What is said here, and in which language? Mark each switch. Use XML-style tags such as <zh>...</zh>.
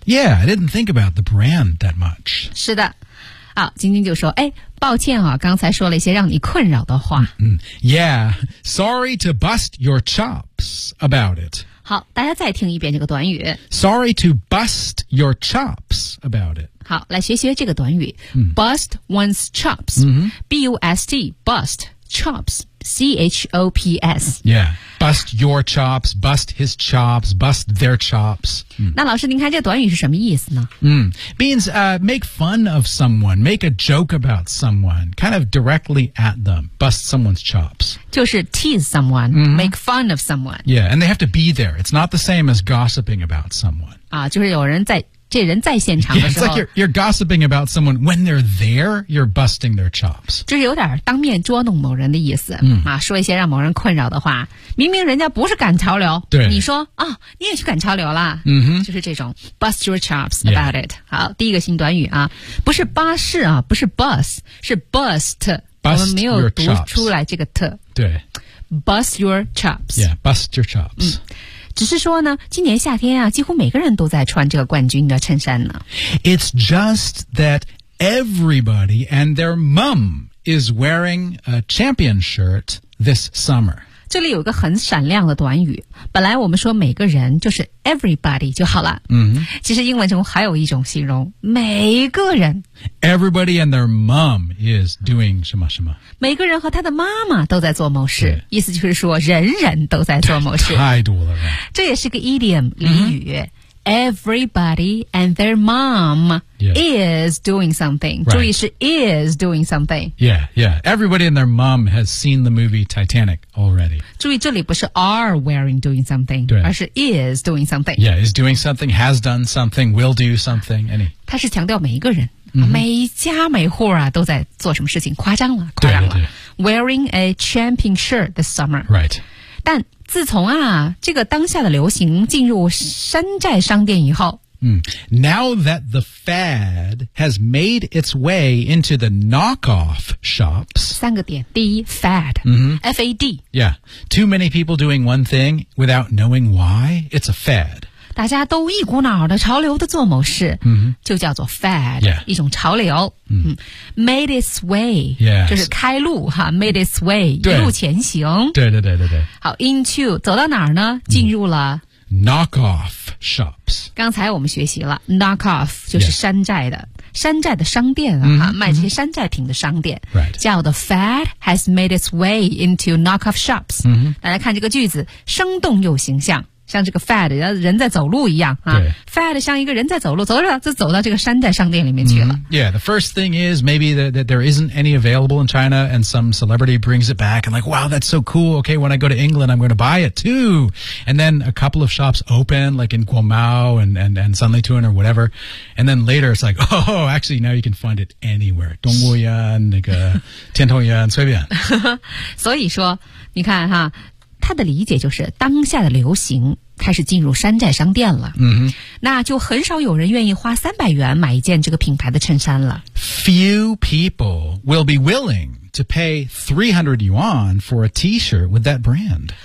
<en>Yeah, I didn't think about the brand that much.</en> <zh>是的。好晶晶就说哎抱歉啊刚才说了一些让你困扰的话。</zh> <en>嗯、yeah, sorry to bust your chops about it.</en> <zh>好大家再听一遍这个短语。</zh> <en>Sorry to bust your chops about it.</en> <zh>好来学学这个短语。嗯、</zh> <en>bust one's chops,、嗯、 B-U-S-T, bust, chops, C-H-O-P-S. Yeah, bust your chops, bust his chops, bust their chops.</en> <zh>那老师您看这短语是什么意思呢</zh> <en>嗯 means, make fun of someone, make a joke about someone, kind of directly at them, bust someone's chops. 就是 tease someone,、 mm-hmm. make fun of someone. Yeah, and they have to be there. It's not the same as gossiping about someone.</en> <zh>啊就是有人在这人在现场的时候。</zh> <en>Yeah, it's like you're gossiping about someone when they're there, you're busting their chops.</en> <zh>就是有点当面捉弄某人的意思、 mm. 啊说一些让某人困扰的话。明明人家不是赶潮流对你说啊、哦、你也去赶潮流啦、 mm-hmm. 就是这种</zh> <en>bust your chops about、 yeah.</en> <zh>it. 好第一个新短语啊不是巴士啊不是 bus, 是 bust,</zh> <en>bust</en> <zh>我们没有读出来这个 t. 对。</zh> <en>bust your chops. Yeah, bust your chops.、嗯</en> <zh>只是说呢，今年夏天啊，几乎每个人都在穿这个冠军的衬衫呢。</zh> <en>It's just that everybody and their mom is wearing a champion shirt this summer.</en> <zh>这里有一个很闪亮的短语，本来我们说每个人就是 everybody 就好了。嗯，其实英文中还有一种形容，每个人。</zh> <en>Everybody and their mom is doing</en> <zh>什么什么。每个人和他的妈妈都在做某事，意思就是说人人都在做某事。太多了。这也是个</zh> <en>idiom</en> <zh>俚语、</zh> <en>嗯、，Everybody and their mom、 yeah. is doing something、 right.。</en> <zh>注意是</zh> <en>is doing something。 Yeah, yeah. Everybody and their mom has seen the movie Titanic already.</en> <zh>注意这里不是</zh> <en>are wearing doing something，</en> <zh>而是</zh> <en>is doing something。 Yeah, is doing something, has done something, will do something. Any?</en> <zh>它是强调每一个人、mm-hmm. 每家每户啊都在做什么事情，夸张了，夸张了。对对对。</zh> <en>Wearing a champion shirt this summer. Right.</en> <zh>但自从啊这个当下的流行进入山寨商店以后、</zh> <en>Now that the fad has made its way into the knockoff shops</en> <zh>三个点第一 fad、 mm-hmm.</zh> <en>F-A-D Yeah, too many people doing one thing without knowing why, it's a fad</en> <zh>大家都一股脑的潮流的做某事、 mm-hmm. 就叫做 fad、</zh> <en>yeah.</en> <zh>一种潮流、 mm-hmm.</zh> <en>Made its way、 yes.</en> <zh>就是开路哈</zh> <en>Made its way</en> <zh>一路前行对对对对对好 into 走到哪儿呢进入了、</zh> <en>Knock off shops</en> <zh>刚才我们学习了 Knock off 就是山寨的、yes. 山寨的商店啊、mm-hmm. 卖这些山寨品的商店、</zh> <en>right.</en> <zh>叫的</zh> <en>fad has made its way into knock off shops、 mm-hmm.</en> <zh>大家看这个句子生动又形象像这个 fad 人在走路一样、啊、fad 像一个人在走路走着就走到这个山寨商店里面去了、mm-hmm.</zh> <en>Yeah, the first thing is maybe that there isn't any available in China and some celebrity brings it back and like, wow, that's so cool Okay, when I go to England, I'm going to buy it too And then a couple of shops open like in Guomao and Sanlitun or whatever And then later it's like, oh, actually now you can find it anywhere</en> <zh>东吴园那个天童园随便所以说你看哈他的理解就是当下的流行开始进入山寨商店了、 mm-hmm. 那就很少有人愿意花300元买一件这个品牌的衬衫了</zh> <en>Few people will be willing to pay 300 yuan for a t-shirt with that brand</en>